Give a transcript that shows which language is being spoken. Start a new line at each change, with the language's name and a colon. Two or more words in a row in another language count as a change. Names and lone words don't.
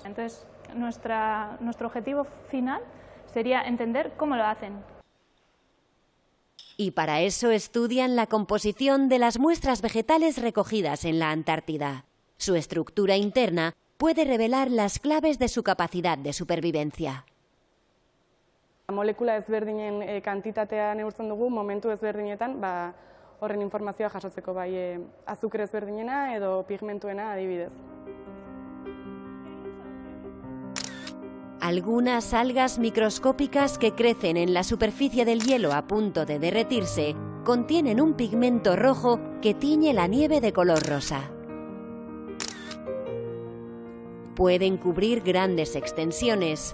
Spanish: Entonces, nuestro objetivo final sería entender cómo lo hacen. Y para eso estudian la composición de las muestras vegetales recogidas en la Antártida. Su estructura interna puede revelar las claves de su capacidad de supervivencia.
Basque: Molekula ezberdinen kantitatea neurtzen dugu momentu ezberdinetan, horren informazioa jasotzeko bai azukre ezberdinena edo pigmentuena adibidez.
Spanish: Algunas algas microscópicas que crecen en la superficie del hielo a punto de derretirse contienen un pigmento rojo que tiñe la nieve de color rosa. Pueden cubrir grandes extensiones.